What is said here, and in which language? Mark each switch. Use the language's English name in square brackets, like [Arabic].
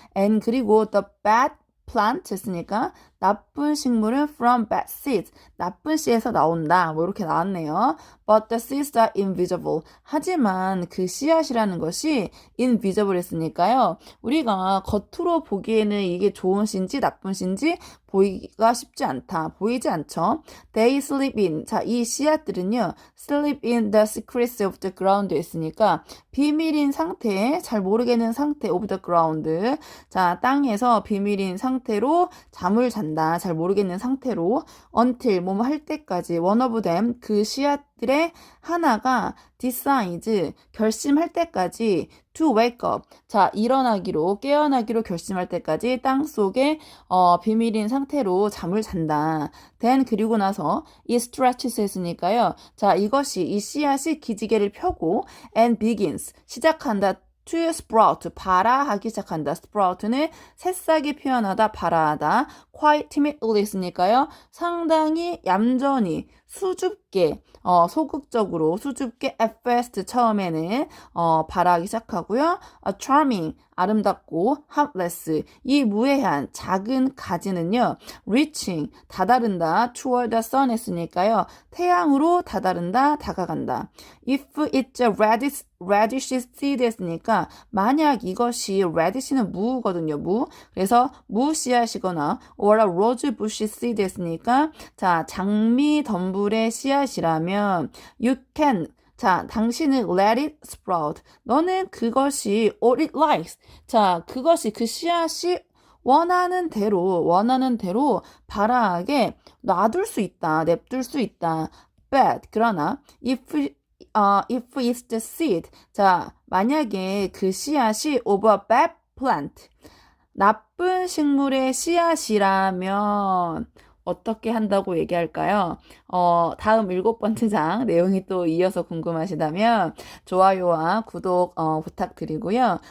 [English] And [Korean] 그리고 [English] the bad plant [Korean] 했으니까 나쁜 식물은 [English] from bad seeds. [Korean] 나쁜 씨에서 나온다. 뭐 이렇게 나왔네요. [English] But the seeds are invisible. [Korean] 하지만 그 씨앗이라는 것이 invisible 했으니까요. 우리가 겉으로 보기에는 이게 좋은 씨인지 나쁜 씨인지 보이기가 쉽지 않다. 보이지 않죠? [English] They sleep in. [Korean] 자, 이 씨앗들은요. [English] sleep in the secrets of the ground 했으니까 [Korean] 비밀인 상태, 잘 모르겠는 상태 [English] of the ground. [Korean] 자, 땅에서 비밀인 상태로 잠을 잔다. 잘 모르겠는 상태로 until 뭐뭐 할 때까지 [English] one of them [Korean] 그 씨앗들의 하나가 decides 결심할 때까지 [English] to wake up. [Korean] 자, 깨어나기로 결심할 때까지 땅 속에 비밀인 상태로 잠을 잔다. then 그리고 나서 [English] it stretches [Korean] 했으니까요. 자, 이 씨앗이 기지개를 펴고 [English] and begins [Korean] 시작한다. [English] to sprout [Korean] 발아하기 시작한다. sprout는 새싹이 피어나다 발아하다. [English] quite timidly [Korean] 했으니까요. 상당히 얌전히 수줍게 소극적으로 수줍게 [English] at first [Korean] 처음에는 발아하기 시작하고요. charming 아름답고 harmless 이 무해한 작은 가지는요. reaching 다다른다. [English] toward the sun [Korean] 했으니까요. 태양으로 다다른다. 다가간다. [English] if it's a radish seed [Korean] 했으니까 만약 이것이 radish는 무거든요. 그래서 무 씨앗이거나 [English] or a rose bush seed [Korean] 했으니까 자 장미 덤불의 씨앗이라면 you can 자, 당신은 [English] let it sprout. [Korean] 너는 그것이 [English] all it likes. [Korean] 자, 그 씨앗이 원하는 대로 발아하게 놔둘 수 있다. 냅둘 수 있다. [English] But [Korean] 그러나 [English] if it's the seed. [Korean] 자, 만약에 그 씨앗이 [English] of a bad plant. [Korean] 나쁜 식물의 씨앗이라면 어떻게 한다고 얘기할까요? 다음 7번째 장 내용이 또 이어서 궁금하시다면 좋아요와 구독 부탁드리고요.